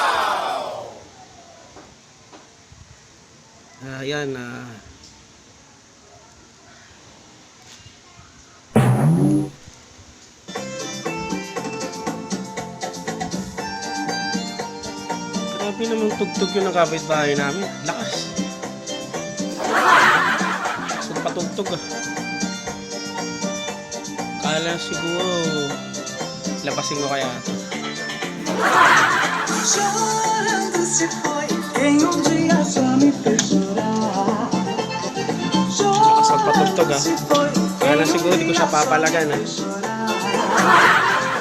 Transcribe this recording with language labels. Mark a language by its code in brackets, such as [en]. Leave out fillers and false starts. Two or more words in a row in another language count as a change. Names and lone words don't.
[tl] Ayan, grabe naman tugtog yun ng kapitbahay namin. Lakas. Saan patugtog ah. Kala siguro lapasin ko kaya ito. [pt] Chorando se foi quem um dia só me fez chorar. [tl] Lakas ang patugtog ah. Kala siguro di ko siya papalagan ah.